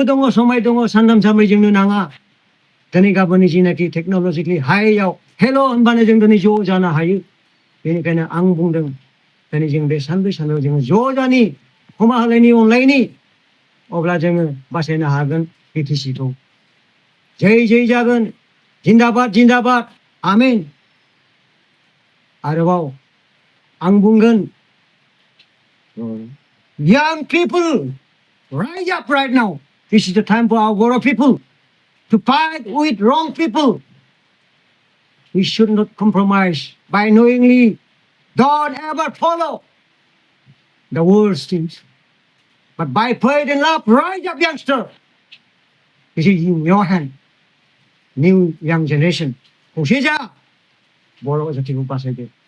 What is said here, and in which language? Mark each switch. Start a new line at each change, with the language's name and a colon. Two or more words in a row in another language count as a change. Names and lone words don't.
Bodo: दङ समाय दङ सानथाम सानब्रै जोंनो नाङा दिनै गाबोननि जिनाखि टेक्न'लजिकेलि हाइयाव हेल' होनबानो जों दिनै ज' जानो हायो बेनिखायनो आं बुंदों दिनै जों बे सानब्रै सानब्रैयाव जोङो ज' जानि खमा होलायनि अनलायनि अब्ला जोङो बासायनो हागोन बिटिसिखौ जै जै जागोन जिन्दाबाद जिन्दाबाद आमिन आरोबाव आं बुंगोन
English: young people rise up right now this is the time for our Boro people to fight with wrong people we should not compromise by knowingly don't ever follow the worst things but by faith and love rise up youngster this is in your hand new young generation
Bodo: खौसे जा बर' जातिखौ बासायदो